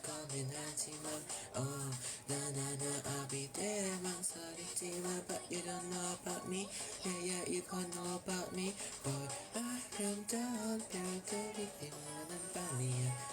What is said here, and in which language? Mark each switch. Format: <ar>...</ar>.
<en>Coming</en> <ko>하지만</ko> <en>I'll be there.</en> <ko>망설이지마,</ko> <en>but you don't know about me. Yeah, you can't know about me.</en> <ko>Boy, 아름다운 별들이 빛나는 밤이야.</ko>